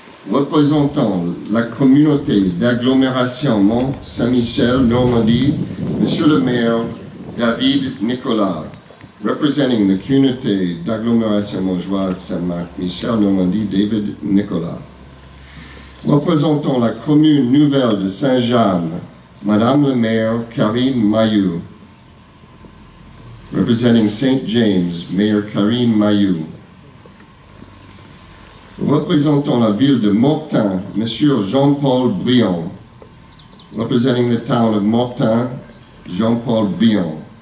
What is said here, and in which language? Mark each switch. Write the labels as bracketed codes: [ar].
[fr] Représentant la communauté d'agglomération Mont-Saint-Michel, Normandie, Monsieur le maire David Nicolas. [en] Representing the communauté d'agglomération Montjoie-Saint-Michel, Normandie, David Nicolas. [fr] Représentant la commune nouvelle de Saint-Jean, Madame le maire Karine Mayou. [en] Representing St. James, Mayor Karine Mayou. [fr] Représentant la ville de Mortain, Monsieur Jean-Paul Briand. [en] Representing the town of Mortain, Jean-Paul Briand.